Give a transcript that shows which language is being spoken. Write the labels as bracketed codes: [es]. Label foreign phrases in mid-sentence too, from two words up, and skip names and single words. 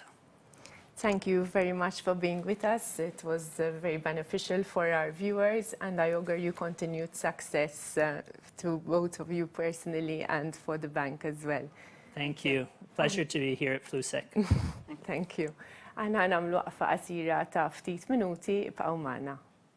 [en] Thank you very much for being with us. It was very beneficial for our viewers, and I augur you continued success to both of you personally and for the bank as well. Thank you. Pleasure to be here at Flusek. Thank you. [mt] Għana għamlu għafa qasira ta' ftit minuti b'għaw magħna.